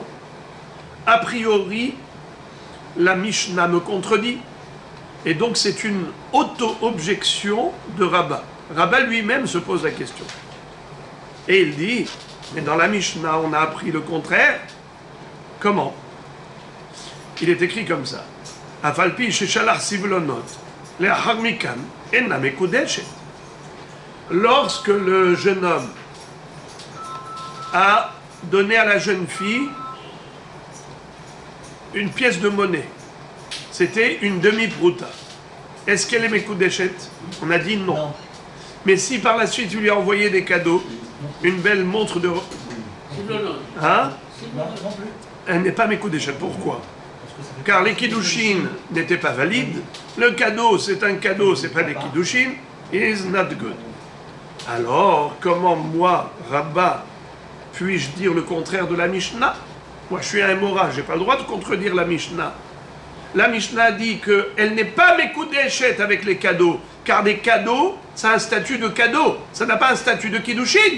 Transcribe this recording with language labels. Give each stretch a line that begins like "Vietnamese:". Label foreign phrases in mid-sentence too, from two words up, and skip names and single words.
French: A priori, la Mishnah me contredit. Et donc, c'est une auto-objection de Rabba. Rabba lui-même se pose la question. Et il dit, mais dans la Mishnah, on a appris le contraire. Comment? Il est écrit comme ça.
Hebrew: אף על פי ששלח סבלונות לאחר מכאן אינה מקודשת.
French: Lorsque le jeune homme a donné à la jeune fille une pièce de monnaie, c'était une demi-prouta. Est-ce qu'elle est mekudeshet? On a dit non. Mais si par la suite tu lui as envoyé des cadeaux, une belle montre de... Hein? Elle n'est pas mekudeshet. Pourquoi? Car les kiddushin n'étaient pas valides. Le cadeau, c'est un cadeau, c'est pas des kiddushin.
English: Is not good.
French: Alors, comment moi, Rabba, puis-je dire le contraire de la Mishnah? Moi, je suis un Mora, j'ai pas le droit de contredire la Mishnah. La Mishnah dit qu'elle n'est pas mekudeshet avec les cadeaux, car des cadeaux, ça a un statut de cadeau, ça n'a pas un statut de kiddushin.